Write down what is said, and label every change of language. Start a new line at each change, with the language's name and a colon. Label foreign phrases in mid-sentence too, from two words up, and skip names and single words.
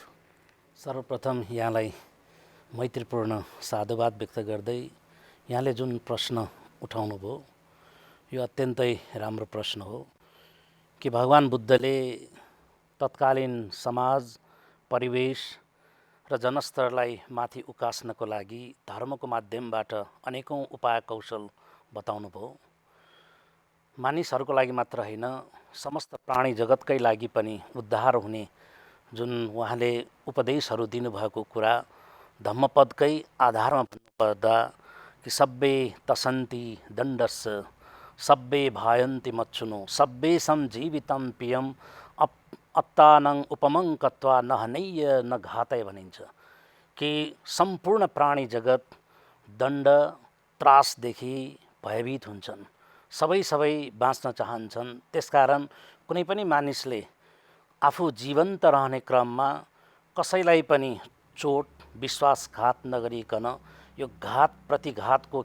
Nepali: सर्वप्रथम यहाँलाई मैत्रीपूर्ण साधुवाद व्यक्त गर्दै यहाँले जुन प्रश्न उठाउनु भयो यो अत्यन्तै राम्रो प्रश्न हो कि भगवान बुद्धले तत्कालीन समाज, परिवेश र जनस्तरलाई माथि उकास्नको लागि धर्मको माध्यमबाट अनेकौं उपाय कौशल बताउनु भयो। मानिसहरूको लागि मात्र होइन, समस्त प्राणी जगतकै लागि पनि उद्धार हुने जुन उहाँले उपदेशहरू दिनुभएको कुरा धम्मपदकै आधारमा भन्नुपर्दा कि
Pali: सब्बे तसन्ति दण्डस्य सब्बे भायन्ति मच्छुनो सब्बेसम जीवितम पियम अत्तानं उपमं कत्वा न हनैय न घातय
Nepali: भनिन्छ कि सम्पूर्ण प्राणी जगत दण्ड त्रासदेखि भयभीत हुन्छन्, सबै बाँच्न चाहन्छन्। त्यसकारण कुनै पनि मानिसले आफू जीवन्त रहने क्रममा कसैलाई पनि चोट, विश्वासघात नगरिकन यो घात प्रतिघातको